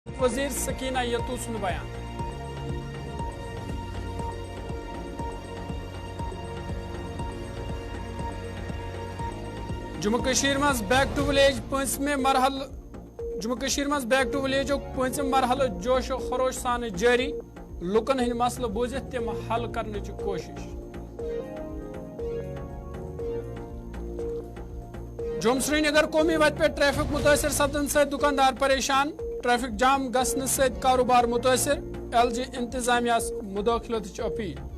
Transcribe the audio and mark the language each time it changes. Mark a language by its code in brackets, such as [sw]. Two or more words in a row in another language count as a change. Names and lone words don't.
[ks] वजीर सकीना यतू सुन बयान। जम्मू कश्मीर मज बैक टू विलेज पंचमे मरहल जम्मू कश्मीर मज बैक टू विलेज पंचम मरहल जोश खरोश सान जारी। लुकन हंद मसल बूझित तिम हल करने की कोशिश। जम्मू श्रीनगर कौमी वत पे ट्रैफिक मुतासर सपदन से दुकानदार परेशान। ट्रैफिक जाम गसन से कारोबार मुतासर। LG इंतजामिया मुदाखलत अपील।